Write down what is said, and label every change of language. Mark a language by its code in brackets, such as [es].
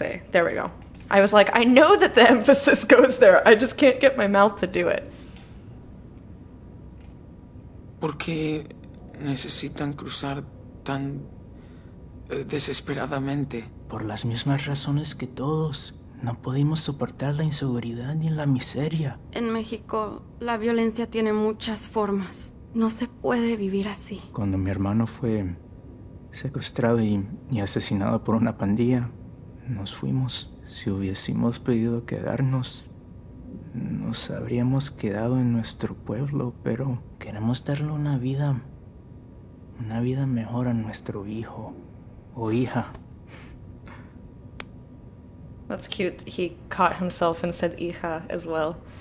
[en] There we go. I was like, I know that the emphasis goes there. I just can't get my mouth to do it. [es] ¿Por qué necesitan cruzar tan desesperadamente? Por las mismas razones que todos. No podemos soportar la inseguridad ni la miseria. En México, la violencia tiene muchas formas. No se puede vivir así. Cuando mi hermano fue secuestrado y asesinado por una pandilla, nos fuimos. Si hubiésemos podido quedarnos, nos habríamos quedado en nuestro pueblo, pero queremos darle una vida mejor a nuestro hijo o hija. [en] That's cute. He caught himself and said hija as well.